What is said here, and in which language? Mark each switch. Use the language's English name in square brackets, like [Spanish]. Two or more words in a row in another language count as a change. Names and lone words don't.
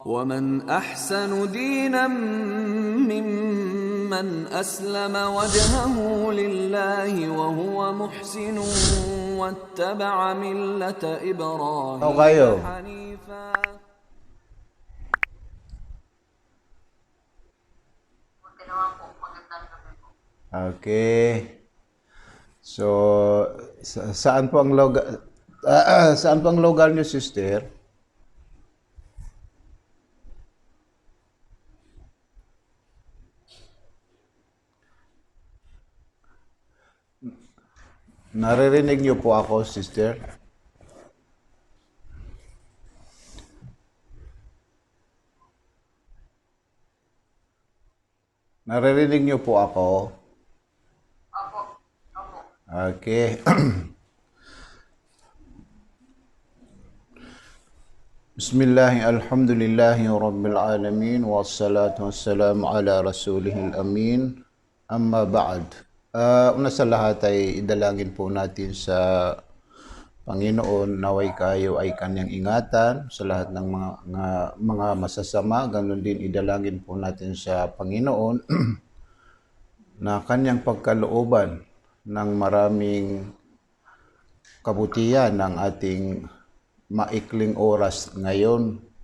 [Arabic] ومن أحسن دينا ممن أسلم وجهه لله وهو محسن واتبع ملة إبراهيم kayo. حنيفا. [Filipino] Okay. So, saan po ang lugar saan po ang lugar niyo, sister? Naririnig niyo po ako, sister? Naririnig niyo po ako? [Arabic] Okay. بسم الله الحمد لله رب العالمين والصلاة والسلام على رسوله الأمين أما بعد. [Filipino] Una sa lahat ay idalangin po natin sa Panginoon naway kayo ay kanyang ingatan sa lahat ng mga masasama. Ganon din idalangin po natin sa Panginoon na kanyang pagkalooban ng maraming kabutihan ng ating maikling oras ngayon.